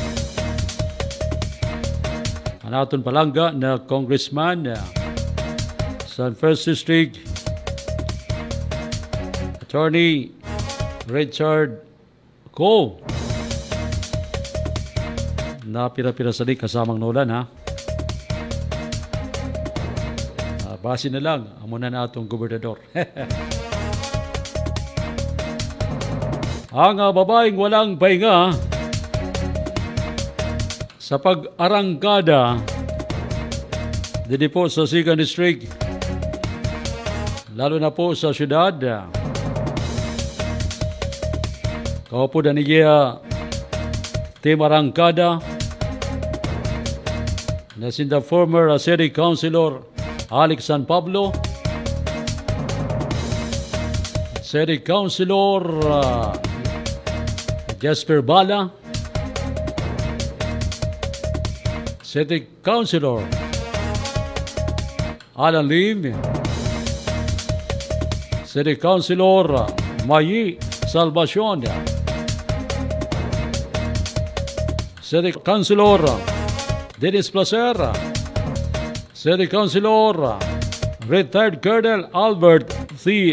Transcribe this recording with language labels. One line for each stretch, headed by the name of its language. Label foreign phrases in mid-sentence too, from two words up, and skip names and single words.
Hiligaynon: Ang aton palangga na congressman sa 1st District, Attorney Richard Co. Na pira-pira sa di kasamang Nolan, ha? Base na lang, amuna na atong gobernador.
Filipino: Ang babaeng walang pahinga sa pag-arangkada dito po sa 2nd District, lalo na po sa syudad.
Hiligaynon: Kaupo na niya Team Arangkada na sinda former City Councilor Alex San Pablo, City Councilor Jasper Bala, City Councilor Alan Lim, City Councilor Mayi Salvacion, City Councilor Dennis Placer, City Councilor Retired Colonel Albert C.